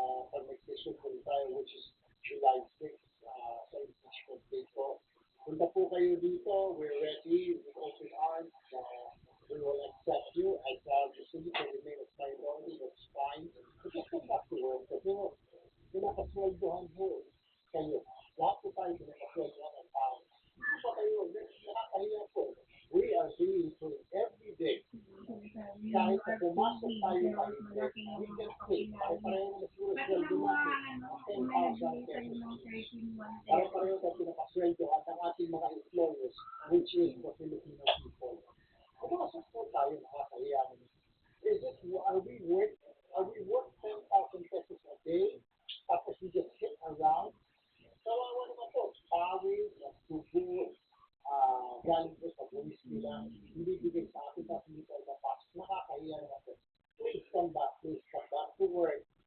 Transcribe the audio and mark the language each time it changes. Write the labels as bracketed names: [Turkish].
[Filipino] Pag-decision po tayo, [English] which is July 6, [Filipino] sa impeachment day po. Punta po kayo dito. [English] We're ready with open arms. We will accept you as the city to remain as minority. That's fine. But just come back to work. [Filipino] Kasi pinakasweldohan po kayo. Lahat po tayo pinakasweldohan ng tao. Hindi pa kayo, nakakahiya po. [English] We are doing it every day. [Filipino] Kahit na pumasok tayo kahit [English] we can pay. [Filipino] Pare-pareho na siguro sweldo natin. 10,000 pesos. Pare-pareho na pinakasweldo at ang ating mga employers, [English] which is the Filipino people. [Filipino] Pumasok po tayo, nakakahiya naman. [English] Are we worth 10,000 pesos a day? Tapos we just sit around? [Filipino] Kawawa naman po. Pawis, tubo, galing po sa buwis nila, hindi bigay sa atin at hindi tayo napasok. Nakakahiya naman po. [English] Please come back to work.